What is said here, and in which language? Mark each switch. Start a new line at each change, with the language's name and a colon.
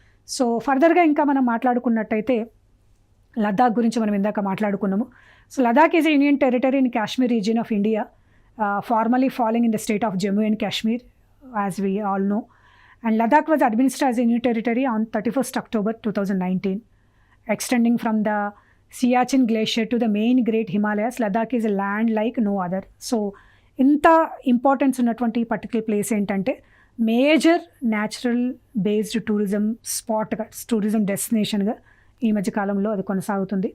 Telugu: So ఫర్దర్గా ఇంకా మనం మాట్లాడుకున్నట్టయితే లదాఖ్ గురించి మనం ఇందాక మాట్లాడుకున్నాము.
English: So Ladakh is union territory in Kashmir region of India, formally following in the state of Jammu and Kashmir as we all know. And Ladakh was administered as a new territory on 31st October 2019. Extending from the Siachen Glacier to the main Great Himalayas, Ladakh is a land like no other.
Telugu: So, ఇంత importance ఉన్నటువంటి particular place ఏంటంటే major natural based tourism స్పాట్గా, tourism డెస్టినేషన్గా ఈ మధ్య కాలంలో అది కొనసాగుతుంది.